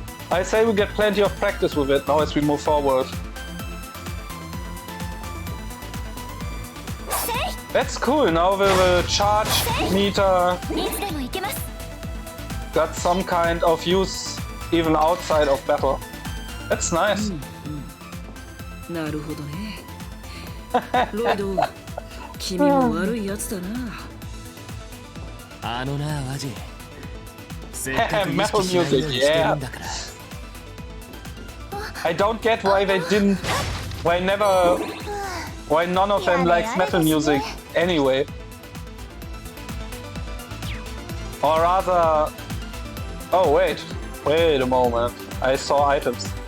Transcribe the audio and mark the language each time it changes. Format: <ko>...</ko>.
<en>I say we get plenty of practice with it now as we move forward. That's cool. Now with the charge meter</en> <ja>いつでも行けます</ja> <en>got some kind of use even outside of battle. That's nice.</en> <ja>なるほどねロイド君も悪いやつだなあのなワジせっかく意識しないようにしてるんだから</ja> <en>I don't get why they didn't, why none of them likes metal music anyway. Or rather, oh wait a moment, I saw items.</en>